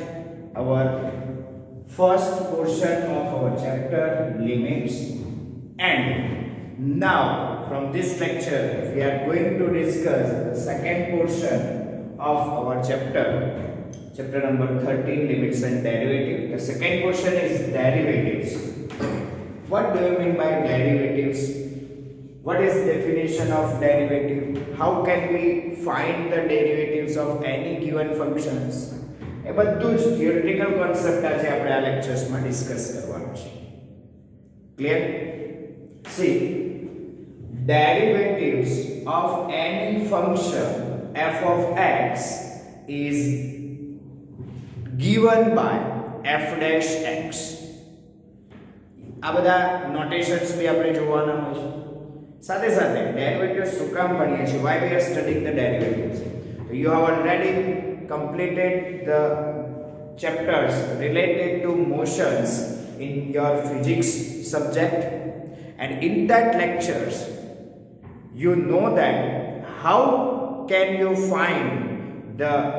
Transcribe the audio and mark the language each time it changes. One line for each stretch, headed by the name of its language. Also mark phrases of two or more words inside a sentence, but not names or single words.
English: Our first portion of our chapter, limits, and now from this lecture, we are going to discuss the second portion of our chapter number 13, limits and derivatives. The second portion is derivatives. What do you mean by derivatives? What is definition of derivative? How can we find the derivatives of any given functions?
Gujarati: એ બધું જ
English: theoretical concept
Gujarati: આજે આપણે આ lectures માં discuss કરવાનું છે.
English: Clear? See, derivatives of any function f of x is given by f dash x.
Gujarati: આ બધા નોટેશન્સ બી આપણે જોવાના હોય છે. સાથે સાથે ડેરિવેટિવ્સ શું કામ ભણીએ છીએ?
English: why we are studying the derivatives? You have already completed the chapters related to motions in your physics subject, and in that lectures you know that how can you find the